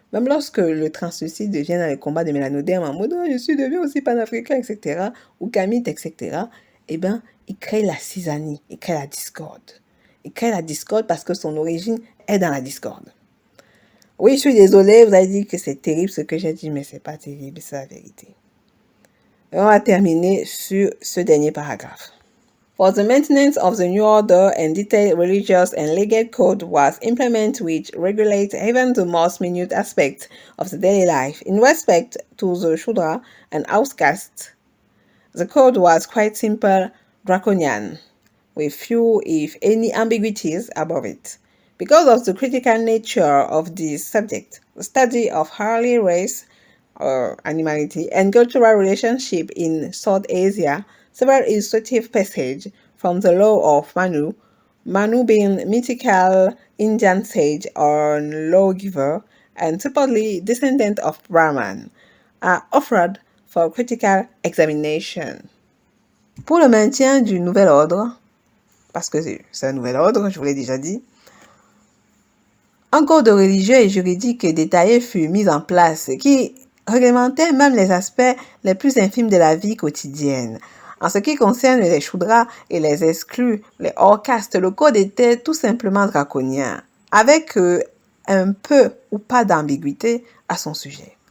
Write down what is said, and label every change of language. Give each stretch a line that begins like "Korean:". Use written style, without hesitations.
French: Même lorsque le transsuicide devient dans les combats de mélanodermes en mode je suis devenu aussi panafricain, etc., ou kamite, etc., eh bien, il crée la cisanie, il crée la discorde. Il crée la discorde parce que son origine est dans la discorde. Oui, je suis désolée, vous avez dit que c'est terrible ce que j'ai dit, mais c'est pas terrible, c'est la vérité. Et on va terminer sur ce dernier paragraphe.
English: For the maintenance of the new order and detailed religious and legal code was implemented which regulates even the most minute aspects of the daily life. In respect to the Shudra and outcasts, the code was quite simple, draconian, with few, if any, ambiguities above it. Because of the critical nature of this subject, the study of early race or animality and cultural relationship in South Asia, several illustrative passages from the law of Manu, Manu being mythical Indian sage or lawgiver and supposedly descendant of Brahman, are offered for critical examination.
French: Pour le maintien du nouvel ordre, parce que c'est un nouvel ordre, je vous l'ai déjà dit, un code religieux et juridique détaillé fut mis en place qui réglementait même les aspects les plus infimes de la vie quotidienne. En ce qui concerne les Shudras et les exclus, les hors-castes, le code était tout simplement draconien, avec un peu ou pas d'ambiguïté à son sujet.